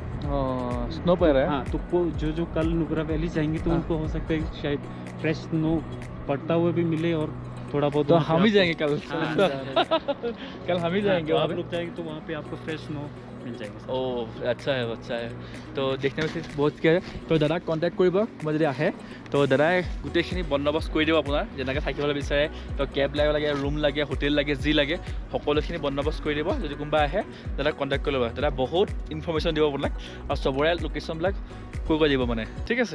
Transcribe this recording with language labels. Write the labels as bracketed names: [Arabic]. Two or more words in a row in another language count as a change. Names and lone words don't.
[Hindi] स्नो पर है। हाँ, तो जो कल नुब्रा वैली जाएंगे तो उनको हो सकता है शायद [English] fresh snow [Hindi] पड़ता हुआ भी मिले और थोड़ा बहुत तो वहाँ पे हम ही आपको- जाएंगे कल हाँ, कल हम ही जाएंगे तो वहाँ आप पे। लोग जाएंगे तो वहाँ पे आपको [English] fresh snow [Hindi] मिल जाएगी सर। ओ अच्छा है अच्छा है। [Assamese] তো দেখতে পাচ্ছি বহুত কি আছে। তো দাদাক কণ্টেক্ট কৰিব মই যদি আহে। তো দাদাই গোটেইখিনি বন্দোবস্ত কৰি দিব আপোনাৰ যেনেকৈ থাকিবলৈ বিচাৰে। তো কেব লাগে ৰুম লাগে হোটেল লাগে যি লাগে সকলোখিনি বন্দোবস্ত কৰি দিব। যদি কোনোবা আহে দাদাক কণ্টেক্ট কৰি ল'ব। দাদা বহুত ইনফৰ্মেশ্যন দিব আপোনাক আৰু চবৰে লোকেশ্যনবিলাক কৈ দিব মানে ঠিক আছে।